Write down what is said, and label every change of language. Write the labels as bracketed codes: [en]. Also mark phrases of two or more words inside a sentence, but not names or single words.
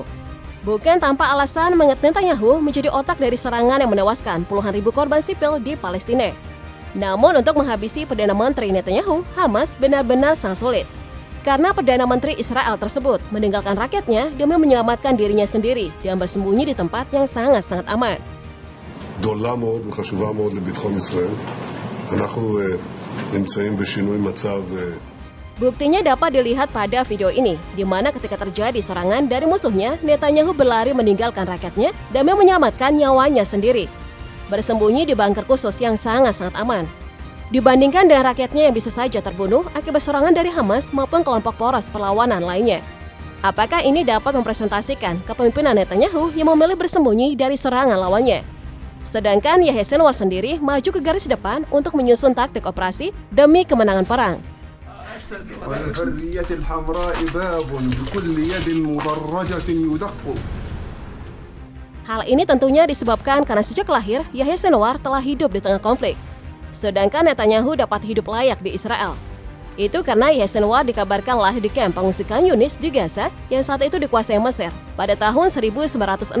[id] Bukan tanpa alasan mengingat Netanyahu menjadi otak dari serangan yang menewaskan puluhan ribu korban sipil di Palestina. Namun untuk menghabisi Perdana Menteri Netanyahu, Hamas benar-benar sangat sulit. Karena Perdana Menteri Israel tersebut meninggalkan rakyatnya demi menyelamatkan dirinya sendiri dan bersembunyi di tempat yang sangat-sangat aman. [he] גדולה מאוד וחשובה מאוד לביטחון ישראל. אנחנו נמצאים בשינוי מצב. [id] Buktinya dapat dilihat pada video ini, di mana ketika terjadi serangan dari musuhnya, Netanyahu berlari meninggalkan rakyatnya demi menyelamatkan nyawanya sendiri, bersembunyi di bunker khusus yang sangat-sangat aman. Dibandingkan dengan rakyatnya yang bisa saja terbunuh akibat serangan dari Hamas maupun kelompok poros perlawanan lainnya. Apakah ini dapat mempresentasikan kepemimpinan Netanyahu yang memilih bersembunyi dari serangan lawannya? Sedangkan Yahya Sinwar sendiri maju ke garis depan untuk menyusun taktik operasi demi kemenangan perang. [ar] والحرية الحمراء باب بكل يد مدرجة يدق. [id] Hal ini tentunya disebabkan karena sejak lahir, Yahya Sinwar telah hidup di tengah konflik. Sedangkan Netanyahu dapat hidup layak di Israel. Itu karena Yahya Sinwar dikabarkan lahir di kamp pengungsian Yunis di Gaza yang saat itu dikuasai Mesir pada tahun 1962.